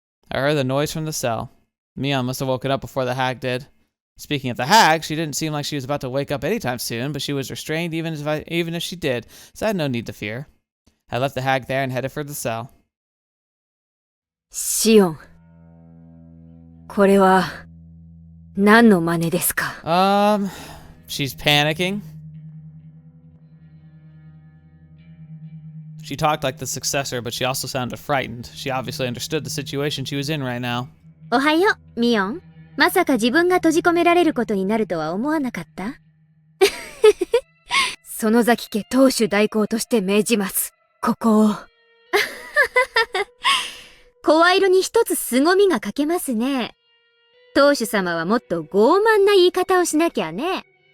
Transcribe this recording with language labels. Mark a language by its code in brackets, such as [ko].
[en] I heard the noise from the cell. Mion must have woken up before the hag did. Speaking of the hag, she didn't seem like she was about to wake up anytime soon, but she was restrained even if she did, so I had no need to fear. I left the hag there and headed for the cell. [ja] シオン。これは何の真似ですか? [en] She's panicking. She talked like the successor, but she also sounded frightened. She obviously understood the situation she was in right now. [ja] おはよう、ミオン。まさか自分が閉じ込められることになるとは思わなかった？園崎家当主代行として命じます。ここを。声色に一つ凄みが欠けますね。当主様はもっと傲慢な言い方をしなきゃね。